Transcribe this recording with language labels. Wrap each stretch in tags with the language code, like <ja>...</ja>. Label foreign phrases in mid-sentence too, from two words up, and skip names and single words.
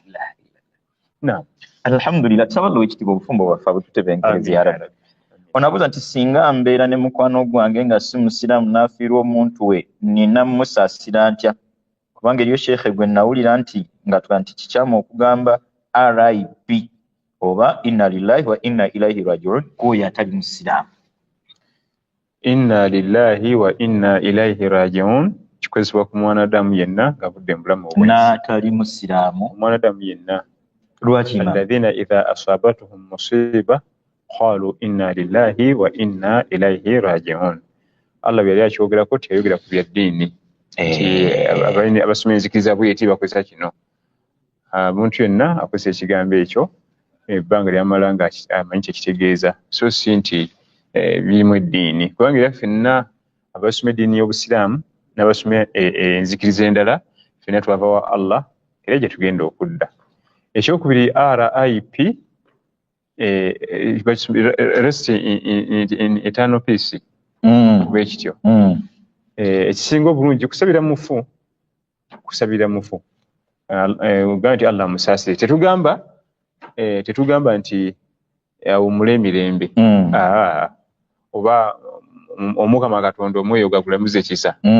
<lg>Alhamdulillah tusaba Allah ekitiibwa obufumbo bwaffe abututebenkereza</lg> <ar>يا ربي.</ar> <lg>Onabuuza nti singa mbeera ne mukwano gwange nga si musiraamu n'afiirwa omuntu we nina musaasira ntya? Kubanga eriyo sheekhe gwe nawulira nti ngatuga nti kikyamu okugamba RIP oba</lg> <ar>إنا لله وإنا إليه راجعون</ar> <lg>k'oyo atali musiraamu.</lg> <ar>إنا لله وإنا إليه راجعون</ar> <lg>kikozesebwa ku mwanadamu yenna ng'avudde mu bulamu obwensi. N'atali musiraamu. Omwanadamu yenna. Lwaki?</lg> <ar>الذين إذا أصابتهم مصيبة قالوا إنا لله وإنا إليه راجعون.</ar> <lg>Allah byali akyogerako teyayogera ku bya ddiini. Abasoma enzikiriza bw'eti bakozesa kino. Omuntu yenna akozesa ekigambo ekyo ebbanga lyamala nga amanyi kyekitegeeza so si nti birimu eddiini. Kubanga era ffenna abasoma eddiini y'obusiraamu n'abasoma enzikiriza endala ffenna twava wa Allah era gye tugenda okudda. Ekyokubiri RIP</lg> <en>rest in eternal peace.</en> <lg>Bwekityo ekisinga obulungi kusabira mufu ogamba nti Allah musaasire. Tetugamba nti awumule emirembe oba Omukama Katonda omwoyo gagulamuze kisa.</lg>